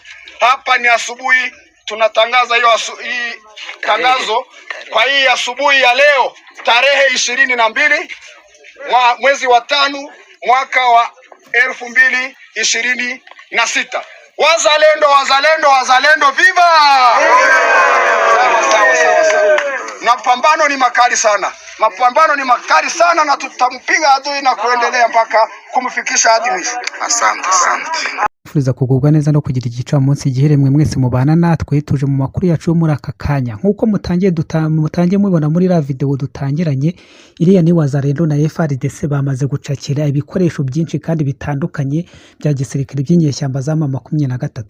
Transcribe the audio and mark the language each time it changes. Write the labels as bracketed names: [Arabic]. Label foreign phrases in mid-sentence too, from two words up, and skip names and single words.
[Swahili] Hapa ni asubuhi tunatangaza hii tangazo kwa hii asubuhi ya leo tarehe 22 mwezi wa 5 mwaka wa 2026. Wazalendo viva! Sawa. Mapambano ni makali sana na tutampiga adui na kuendelea mpaka kumfikisha hadi mwisho. Asante. [Kinyarwanda] Fuliza kugubwa neza no kugira igicamunsi giheremwe mwese mubana natwe tuje mu makuru yacu muri aka kanya. Nkuko mutangiye mubona muri la video dutangiranye, iriya ni wazalendo na FARDC bamaze gucakira ibikoresho byinshi kandi bitandukanye bya gisirikare by'inyeshyamba za M23.